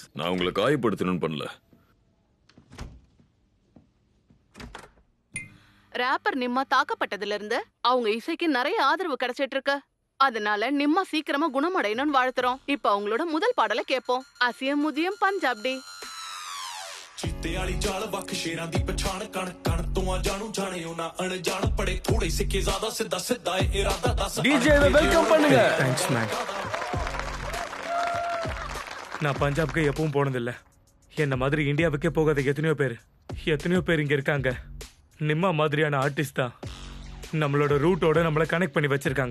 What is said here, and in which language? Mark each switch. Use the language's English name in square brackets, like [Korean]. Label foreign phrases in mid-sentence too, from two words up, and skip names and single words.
[Tamil] நான் உங்களை காயப்படுத்தணும்னு பண்ணல. ரேப்பர் நிம்மா தாக்கப்பட்டதுல இருந்து அவங்க இசைக்கு நிறைய ஆதரவு கிடைச்சிட்டு இருக்கு. அதனால நிம்மா சீக்கிரமா குணமடையணும்னு வாழ்த்துறோம். இப்ப அவங்களோட முதல் பாடலை கேட்போம். அசியம் முதியம் பஞ்சாப்டி. [Punjabi] ਚੀਤੇ ਵਾਲੀ ਚਾਲ ਵੱਖ ਸ਼ੇਰਾਂ ਦੀ ਪਛਾਣ ਕਣ ਕਣ ਤੋਂ ਆ ਜਾਣੂ ਜਾਣਿਓ ਨਾ ਅਣਜਾਣ ਪੜੇ ਥੋੜੇ ਸਿੱਕੇ ਜ਼ਿਆਦਾ ਸਿੱਧਾ ਸਿੱਧਾ ਇਹ ਇਰਾਦਾ ਦੱਸ. [Tamil] டிஜேவை வெல்கம் பண்ணுங்க. [English] thanks man. [Tamil] நான் பஞ்சாப்க்கு எப்பவும் போனதில்லை. என்ன மாதிரி இந்தியாவுக்கே போகாத எத்தனையோ பேர் இங்க இருக்காங்க. நிம்மா மாதிரியான ஆர்டிஸ்ட் தான் நம்மளோட ரூட்டோட நம்மள கனெக்ட் பண்ணி வச்சிருக்காங்க.